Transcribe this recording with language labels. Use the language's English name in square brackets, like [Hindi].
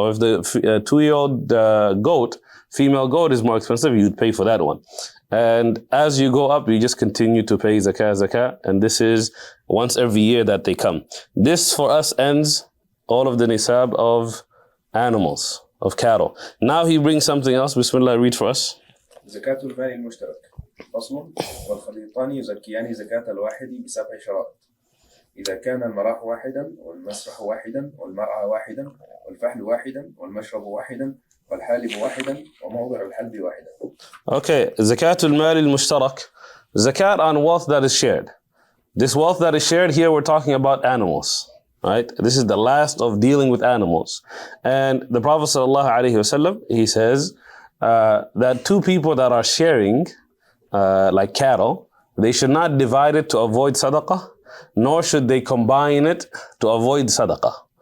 [English] Or if the 2-year-old female goat is more expensive, you would pay for that one. And as you go up, you just continue to pay zakah. And this is once every year that they come. This for us ends all of the nisab of animals, of cattle. Now he brings something else. Bismillah, read for us. [Arabic] زكاة المال المشترك فصل والخليطان يزكيان زكاة الواحد ب7 شرائط إذا كان المراح واحدا والمسرح واحدا والمرعى واحدا والفحل واحدا والمشرب واحدا والحالب واحدا وموضع الحلب واحدا. [English] Okay, [Arabic] زكاة المال المشترك, [English] zakat on wealth that is shared. This wealth that is shared here, we're talking about animals, right? This is the last of dealing with animals. And the Prophet sallallahu alaihi wasallam, he says that 2 people that are sharing, like cattle, they should not divide it to avoid sadaqah, nor should they combine it to avoid sadaqah.